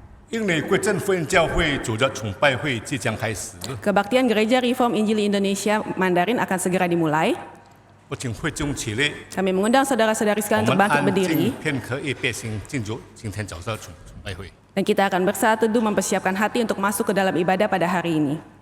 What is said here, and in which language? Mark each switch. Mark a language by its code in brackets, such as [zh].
[zh] 因为归正福音教会主日崇拜会即将开始， [id] Kebaktian Gereja Reform Injili Indonesia Mandarin akan segera dimulai. [zh] 我请会众起立， [id] Kami mengundang saudara-saudari [zh] 我 [id] sekalian untuk [zh] 们 [id] bangkit [zh] 安 [id] berdiri [zh] 静片刻，预备心进入今天早上崇拜会。 [id] dan kita akan bersatu teduh mempersiapkan hati untuk masuk ke dalam ibadah pada hari ini.